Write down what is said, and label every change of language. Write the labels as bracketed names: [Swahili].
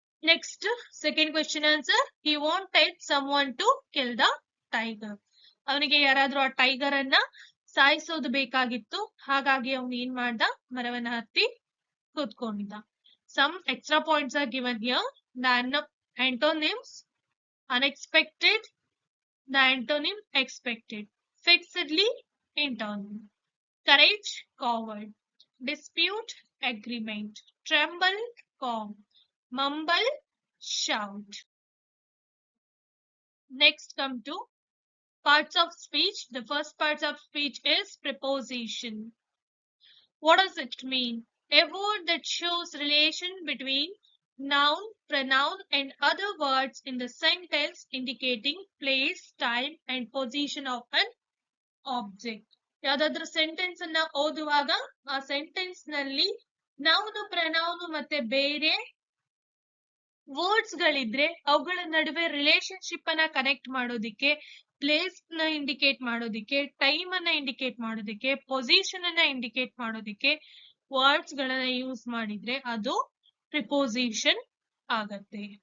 [English] Next second question answer. He wanted someone to kill the tiger. [Kannada] ಅವನಿಗೆ ಯಾರಾದ್ರೂ ಆ tiger ಅನ್ನ ಸಾಯಿಸೋದು ಬೇಕಾಗಿತ್ತು. ಹಾಗಾಗಿ ಅವನು ಏನ್ ಮಾಡ್ದ? ಮರವನ್ನ ಹತ್ತಿ ಕೂತ್ಕೊಂಡಿದ್ದ. [English] Some extra points are given here. The antonyms: unexpected, the antonym expected, fixedly internal, courage coward, dispute agreement, tremble calm, mumble shout. Next come to parts of speech. The first parts of speech is preposition. What does it mean? A word that shows relation between noun, pronoun and other words in the sentence, indicating place, time and position of an object. [Kannada] ಯಾವ್ದಾದ್ರು sentence ಅನ್ನ ಓದುವಾಗ ಆ sentence ನಲ್ಲಿ noun, ಪ್ರನೌನು ಮತ್ತೆ ಬೇರೆ words ಗಳಿದ್ರೆ ಅವುಗಳ ನಡುವೆ relationship ಅನ್ನ ಕನೆಕ್ಟ್ ಮಾಡೋದಿಕ್ಕೆ, ಪ್ಲೇಸ್ ನ ಇಂಡಿಕೇಟ್ ಮಾಡೋದಿಕ್ಕೆ, ಟೈಮ್ ಅನ್ನ ಇಂಡಿಕೇಟ್ ಮಾಡೋದಿಕ್ಕೆ, ಪೊಸಿಷನ್ ಅನ್ನ ಇಂಡಿಕೇಟ್ ಮಾಡೋದಿಕ್ಕೆ ವರ್ಡ್ಸ್ ಗಳನ್ನ ಯೂಸ್ ಮಾಡಿದ್ರೆ ಅದು ಪ್ರಿಪೋಸಿಷನ್ ಆಗತ್ತೆ.